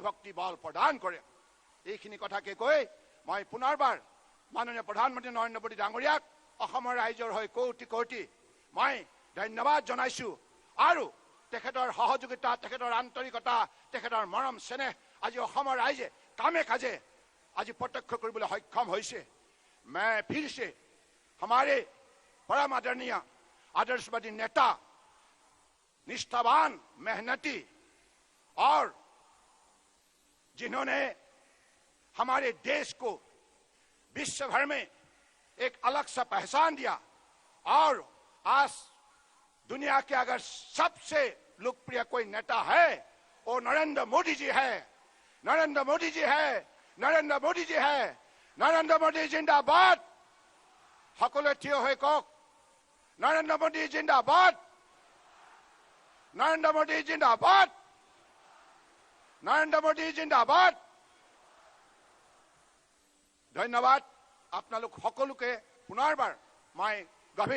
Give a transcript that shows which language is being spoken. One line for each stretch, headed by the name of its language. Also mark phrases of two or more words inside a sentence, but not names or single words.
Assamese: ভক্তি বল প্ৰদান কৰে এইখিনি কথাকে কৈ মই পুনৰবাৰ মাননীয় প্ৰধানমন্ত্ৰী নৰেন্দ্ৰ মোদী ডাঙৰীয়াক অসমৰ ৰাইজৰ হৈ কোটি কোটি মই ধন্যবাদ জনাইছো আৰু তেখেতৰ সহযোগিতা তেখেতৰ আন্তৰিকতা তেখেতৰ মৰম স্নেহ আজি অসমৰ ৰাইজে কামে কাজে আজি প্ৰত্যক্ষ কৰিবলৈ সক্ষম হৈছে
Hindi: मैं फिर से हमारे परम आदरणीय आदर्शवादी नेता निष्ठावान मेहनती और जिन्होंने हमारे देश को विश्व भर में एक अलग सा पहचान दिया और आज दुनिया के अगर सबसे लोकप्रिय कोई नेता है वो नरेंद्र मोदी जी है नरेंद्र मोदी जी है नरेंद्र मोदी जी है नरेंद्र मोदी जिंदाबाद
Assamese: সকলোৱে থিয় হৈ কওক নৰেন্দ্ৰ মোদী জিন্দাবাদ নৰেন্দ্ৰ মোদী জিন্দাবাদ নৰেন্দ্ৰ মোদী জিন্দাবাদ ধন্যবাদ আপোনালোক সকলোকে পুনৰবাৰ মই গভীৰ